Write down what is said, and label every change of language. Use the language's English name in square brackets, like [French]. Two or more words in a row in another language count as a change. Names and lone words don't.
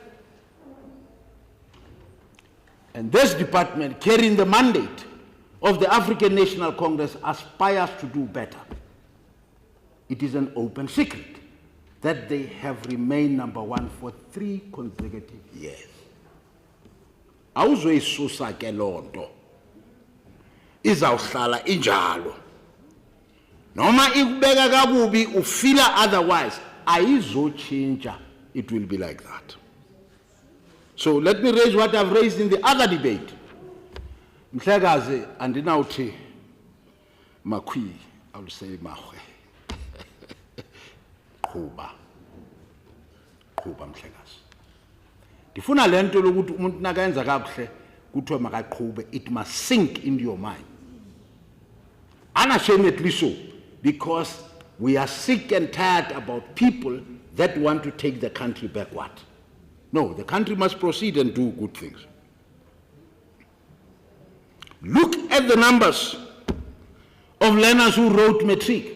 [English] And this department, carrying the mandate of the African National Congress, aspires to do better. It is an open secret that they have remained number one for 3 consecutive years. [Zulu] Awuzoyisusa ke lonto. Izawuhlala injalo. Noma ikubeka kabubi ufila otherwise, ayizochinja. [English] It will be like that. So let me raise what I've raised in the other debate. [Xhosa] Mhlekazi andinawuthi makhwi, [English] I will say mahwe. [Xhosa] Qhuba mhlekazi. Ndifuna lento lokuthi umuntu nakayenza kakuhle kuthiwe makaqhube, [English] it must sink into your mind. Unashamedly so, because we are sick and tired about people that want to take the country backward. No, the country must proceed and do good things. Look at the numbers of learners who wrote matric.